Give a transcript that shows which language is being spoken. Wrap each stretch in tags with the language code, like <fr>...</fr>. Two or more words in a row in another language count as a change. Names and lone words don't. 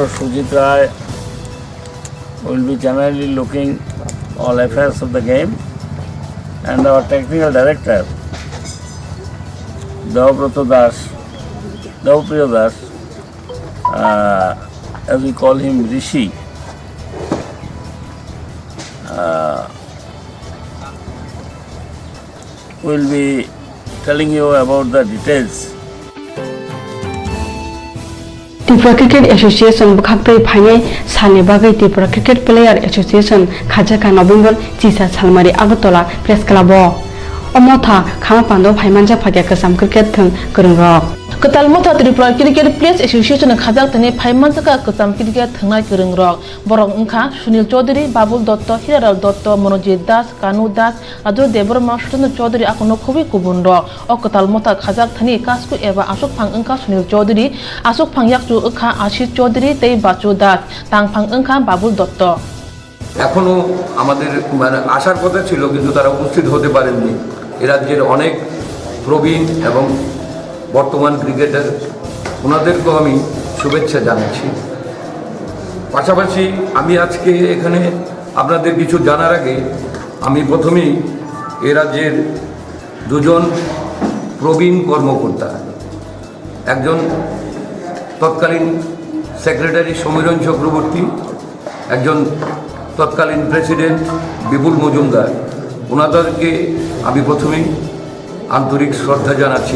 <en>Sujit Rai will be generally looking all affairs of the game, and our Technical Director Devapriya Das, as we call him Rishi, will be telling you about the details.</en> <trp>Tripura Cricket Association bukhaktoi phainai salni bagai Tripura Cricket Player Association khajaka November Chisa Salmari Agartala Press Club Omotha khama pando phaimanja phagya kasam cricket thung korungrok Ketalmotha Tripura Cricket Players Association khajak tani phaimanjaka kasam cricket thungnai korongrok borok wngkha Sunil Chaudhary, Babul Dotto, Hiraral Dotto, Monojit Das, Kanu Das, Raju Deborma, Sutendra Chaudhary akono khubi kubun rok o ketalmotha khajak tani kasku eba asuk phang wngkha Sunil Chaudhary, asuk phang yakchu wngkha Ashit Chaudhary tei Bachu Das, tang phang wngkha Babul Dotto.</trp> <bn>এখনো আমাদের আসার কথা ছিল, কিন্তু তারা উপস্থিত হতে পারেননি। এ রাজ্যের অনেক প্রবীণ এবং বর্তমান ক্রিকেটার, ওনাদেরকেও আমি শুভেচ্ছা জানাচ্ছি। পাশাপাশি আমি আজকে এখানে আপনাদের কিছু জানার আগে আমি প্রথমেই এ রাজ্যের দুজন প্রবীণ কর্মকর্তা, একজন তৎকালীন সেক্রেটারি সমীরণ চক্রবর্তী, একজন তৎকালীন প্রেসিডেন্ট বিপুল মজুমদার, ওনাদেরকে আমি প্রথমেই আন্তরিক শ্রদ্ধা জানাচ্ছি।</bn>